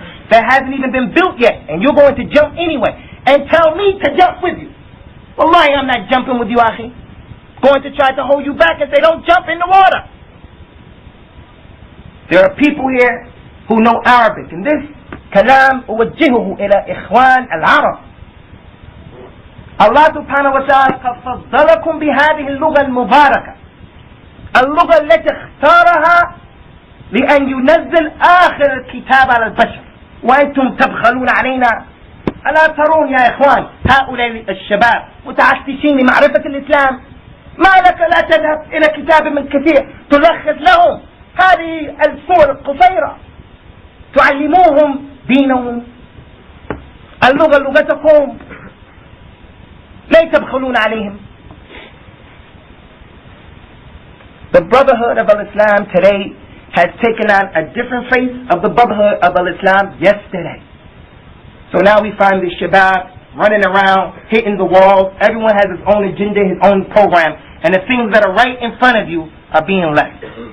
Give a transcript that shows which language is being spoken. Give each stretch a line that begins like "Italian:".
English: that hasn't even been built yet, and you're going to jump anyway, and tell me to jump with you. Wallahi, I'm not jumping with you, akhi. Going to try to hold you back and say, don't jump in the water. There are people here who know Arabic, and this kalam
Arabic: أوجهه إلى إخوان العرب. Allah subhanahu wa ta'ala قد فضلكم بهذه اللغة المباركة، اللغة التي اختارها لأن ينزل آخر الكتاب على البشر، وأنتم تبخلون علينا. ألا ترون يا إخوان هؤلاء الشباب متعسشين لمعرفة الإسلام؟ ما لك لا تذهب إلى كتاب من كثير تلخص لهم هذه الصور القصيرة، تعلموهم دينهم، اللغة لغتكم، لا تبخلون عليهم.
English: The brotherhood of Islam today has taken on a different face of the brotherhood of Islam yesterday. So now we find the shabab running around, hitting the walls. Everyone has his own agenda, his own program, and the things that are right in front of you are being left.